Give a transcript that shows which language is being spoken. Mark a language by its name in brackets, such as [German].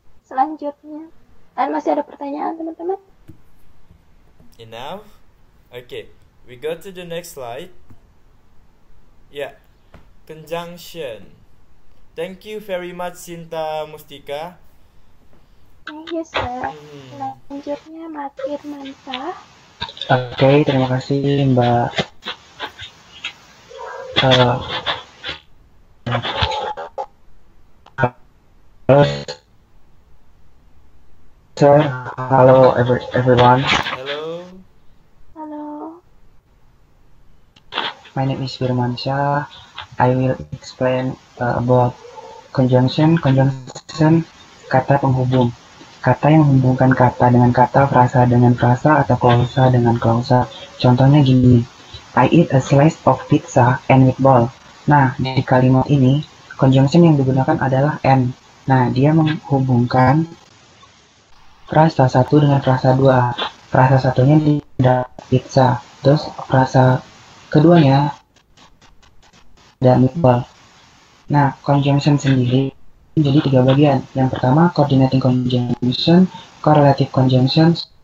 [Indonesian] Selanjutnya, masih ada pertanyaan teman-teman? [English] Enough? Okay, we go to the next slide. Yeah, conjunction. Thank you very much Sinta Mustika. Thank you, sir. [Indonesian] Selanjutnya Mbak Firmansyah. Oke, terima kasih Mbak. [English] Halo, sir. Hello, everyone. Halo. My name is Firmansyah. I will explain about conjunction. [Indonesian] Conjunction, kata penghubung. Kata yang menghubungkan kata dengan kata, frasa dengan frasa, atau klausa dengan klausa. Contohnya gini, [English] I eat a slice of pizza and meatball. [Indonesian] Nah, di kalimat ini, conjunction yang digunakan adalah and. Nah, dia menghubungkan frasa satu dengan frasa dua. Frasa satunya tidak pizza, terus frasa keduanya ada meatball. Nah, conjunction sendiri jadi 3 bagian. Yang pertama, coordinating conjunction, correlative conjunction.